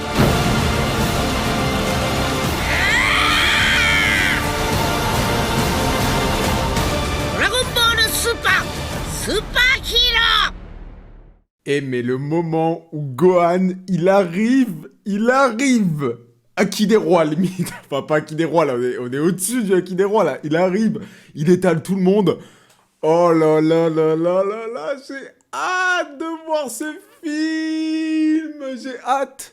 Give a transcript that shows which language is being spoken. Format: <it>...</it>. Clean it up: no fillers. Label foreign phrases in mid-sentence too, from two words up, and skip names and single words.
<ja>ドラゴンボールスーパーヒーロー。</ja> <fr>Mais le moment où Gohan, il arrive Haki des rois, limite. Enfin, pas Haki des rois, là, on est au-dessus du Haki des rois, là. Il arrive, il étale tout le monde. Oh là là là là là là, j'ai hâte de voir ce film, j'ai hâte.</fr>